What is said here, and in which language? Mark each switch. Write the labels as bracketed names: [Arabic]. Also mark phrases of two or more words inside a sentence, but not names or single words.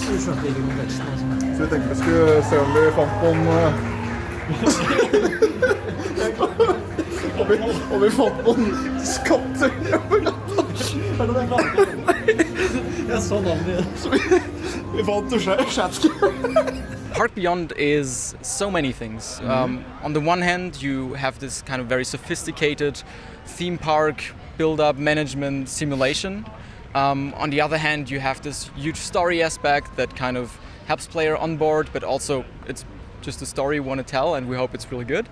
[Norwegian] Du skjønte ikke konteksten, altså. Så vi tenkte vi skulle se om vi fant noen... og vi fant noen skatter over gata. Er det den gangen? Jeg så navnet. Så vi fant Svensen. [English] Park Beyond is so many things. On the one hand, you have this kind of very sophisticated theme park build-up management simulation. On the other hand, you have this huge story aspect that kind of helps player on board, but also it's just a story we want to tell, and we hope it's really good.